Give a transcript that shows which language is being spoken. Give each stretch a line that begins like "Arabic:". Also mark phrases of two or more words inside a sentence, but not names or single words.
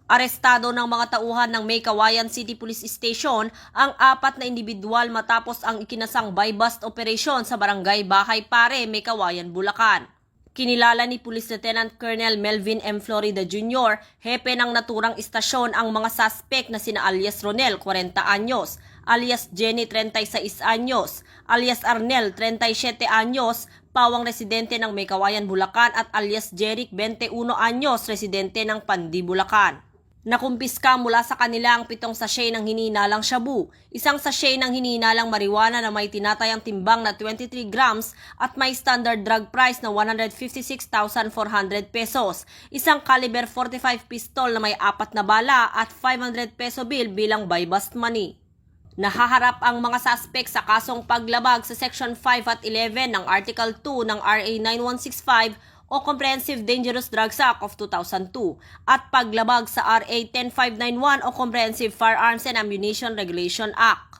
Filipino: Arestado ng mga tauhan ng May Kawayan City Police Station ang 4 na individual matapos ang ikinasang
English: buy-bust operation
Filipino: sa barangay Bahay Pare, May Kawayan, Bulacan. Kinilala ni Police Lieutenant Colonel Melvin M. Florida Jr., hepe ng naturang istasyon ang mga suspect na sina alias Ronel, 40 anyos, alias Jenny, 36 anyos, alias Arnel, 37 anyos, pawang residente ng May Kawayan, Bulacan at alias Jeric, 21 anyos, residente ng Pandi, Bulacan. Nakumpiska mula sa kanila ang 7 sachet ng hinihinalang shabu, 1 sachet ng hinihinalang marijuana na may tinatayang timbang na 23 grams at may
English: standard drug price
Filipino: na 156,400 pesos, 1
English: caliber 45 pistol
Filipino: na may 4 na bala at 500
English: peso bill
Filipino: bilang
English: buy-bust money.
Filipino: Nahaharap ang mga suspect sa kasong paglabag sa Section 5 at 11 ng Article 2 ng RA 9165 o Comprehensive Dangerous Drugs Act of 2002 at paglabag sa RA 10591 o Comprehensive Firearms and Ammunition Regulation Act.